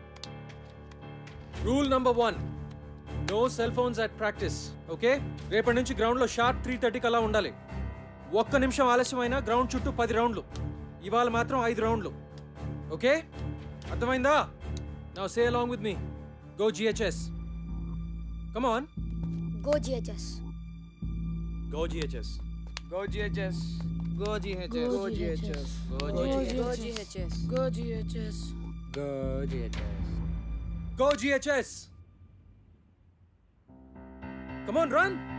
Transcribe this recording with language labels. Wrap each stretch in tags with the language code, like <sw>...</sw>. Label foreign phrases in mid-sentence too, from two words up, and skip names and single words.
<en>Rule number 1, no cell phones at practice.</en> <te>ఓకే, రేపటి నుంచి గ్రౌండ్లో షార్ప్ 3:30 అలా ఉండాలి. 1 నిమిషం ఆలస్యమైనా గ్రౌండ్ చుట్టూ 10 రౌండ్లు. ఇవాళ మాత్రం 5 రౌండ్లు.</te> <en>ఓకే, అర్థమైందా? now say along with me. Go GHS. Come on. Go GHS. Go GHS. Go GHS. Go GHS. Go GHS. Go GHS. Go GHS. Go GHS. Go GHS. Come on, run.</en>